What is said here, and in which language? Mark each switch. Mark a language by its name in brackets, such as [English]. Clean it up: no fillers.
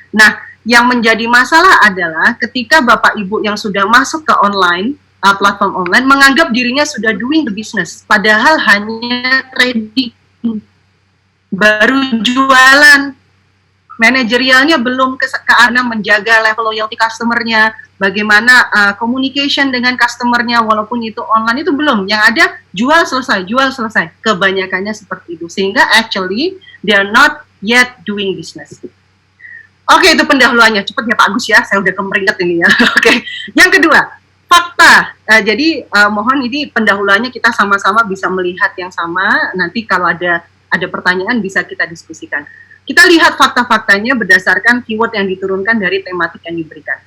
[Indonesian] Nah, yang menjadi masalah adalah ketika Bapak Ibu yang sudah masuk ke online, platform online, menganggap dirinya sudah [English] doing the business, [Indonesian] padahal hanya trading, baru jualan, manajerialnya belum ke arah menjaga level loyalty customer-nya, bagaimana communication dengan customer-nya walaupun itu online, itu belum. Yang ada jual selesai. Kebanyakannya seperti itu. Sehingga [English] actually they are not yet doing business. [Indonesian] Oke, itu pendahuluannya. Cepat ya Pak Agus ya, saya udah kemeringet ini ya. Oke. Yang kedua, fakta. Jadi mohon ini pendahuluannya kita sama-sama bisa melihat yang sama. Nanti kalau ada pertanyaan bisa kita diskusikan. Kita lihat fakta-faktanya berdasarkan keyword yang diturunkan dari tematik yang diberikan.